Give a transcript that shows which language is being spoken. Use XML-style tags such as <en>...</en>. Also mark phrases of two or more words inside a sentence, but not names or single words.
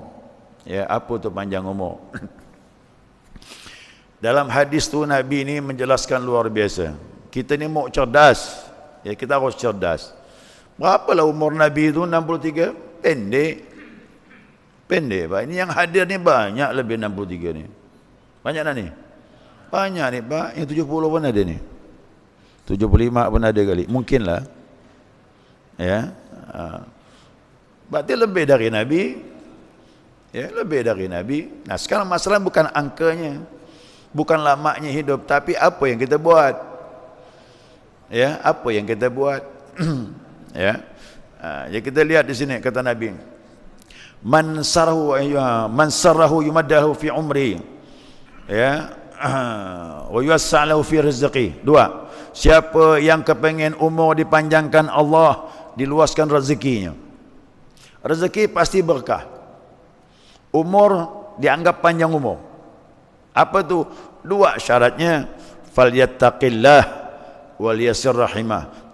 <ms>Ya, apa tu panjang umur? Dalam hadis tu Nabi ini menjelaskan luar biasa. Kita ni mau cerdas. Ya, kita harus cerdas. Berapalah umur Nabi itu? 63? Pendek. Pendek, Pak. Ini yang hadir ni banyak lebih 63 ni. Banyak tak ni? Banyak ni, Pak. Yang 70 pun ada ni. 75 pun ada kali. Mungkinlah. Ya. Berarti lebih dari Nabi. Ya, lebih dari Nabi. Nah, sekarang masalah bukan angkanya, bukan lamanya hidup, tapi apa yang kita buat. Ya, apa yang kita buat. Ya. Ya, kita lihat di sini kata Nabi,</ms> <ar>من سره يمده في عمري. Ya. ويوسع له في رزقي.</ar> <ms>Dua. Siapa yang kepengen umur dipanjangkan Allah, diluaskan rezekinya. Rezeki pasti berkah. Umur dianggap panjang umur. Apa tu? Dua syaratnya.</ms> <ar>فليتق الله وليصل رحمه.</ar>